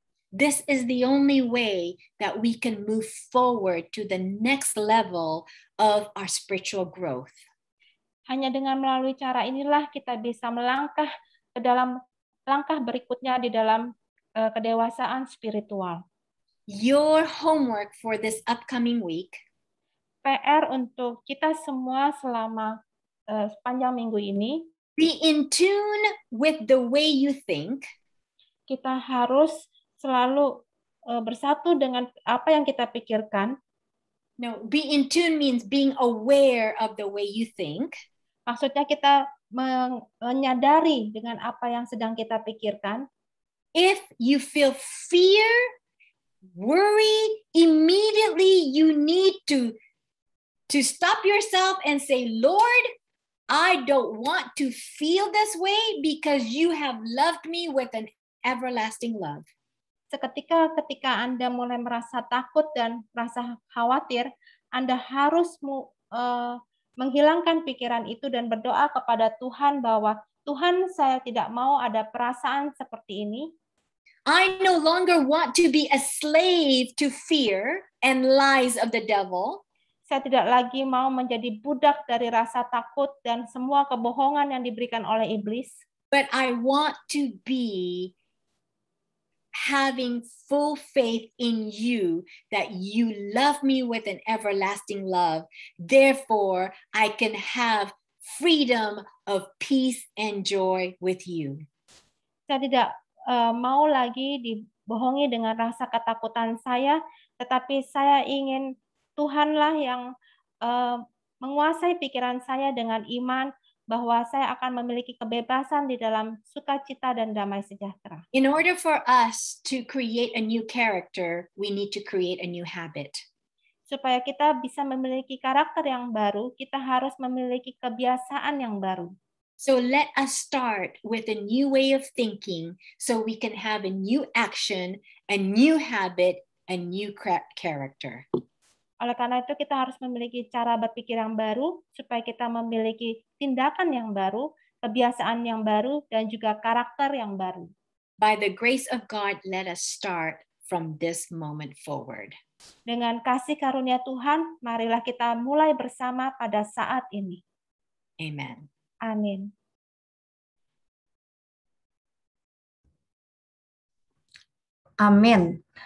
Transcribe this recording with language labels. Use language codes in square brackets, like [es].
[en] This is the only way that we can move forward to the next level of our spiritual growth. [id] Hanya dengan melalui cara inilah kita bisa melangkah ke dalam langkah berikutnya di dalam kedewasaan spiritual. [en] Your homework for this upcoming week [id] PR untuk kita semua selama sepanjang minggu ini, [en] be in tune with the way you think. [id] Kita harus selalu bersatu dengan apa yang kita pikirkan. [en] No, be in tune means being aware of the way you think. [id] Maksudnya kita menyadari dengan apa yang sedang kita pikirkan. [en] If you feel fear, worry, immediately you need to stop yourself and say, Lord, I don't want to feel this way because you have loved me with an everlasting love. [id] Ketika Anda mulai merasa takut dan merasa khawatir, Anda harus menghilangkan pikiran itu dan berdoa kepada Tuhan bahwa Tuhan, saya tidak mau ada perasaan seperti ini. [en] I no longer want to be a slave to fear and lies of the devil. [id] Saya tidak lagi mau menjadi budak dari rasa takut dan semua kebohongan yang diberikan oleh iblis. [en] But I want to be having full faith in you that you love me with an everlasting love. Therefore, I can have freedom of peace and joy with you. [id] Saya tidak mau lagi dibohongi dengan rasa ketakutan saya, tetapi saya ingin Tuhanlah yang menguasai pikiran saya dengan iman bahwa saya akan memiliki kebebasan di dalam sukacita dan damai sejahtera. [en] In order for us to create a new character, we need to create a new habit. [id] Supaya kita bisa memiliki karakter yang baru, kita harus memiliki kebiasaan yang baru. [en] So let us start with a new way of thinking so we can have a new action, a new habit, a new character. [id] Oleh karena itu kita harus memiliki cara berpikir yang baru supaya kita memiliki tindakan yang baru, kebiasaan yang baru, dan juga karakter yang baru. [en] By the grace of God, let us start from this moment forward. [id] Dengan kasih karunia Tuhan, marilah kita mulai bersama pada saat ini. [en] Amen. [id] Amin. Amin.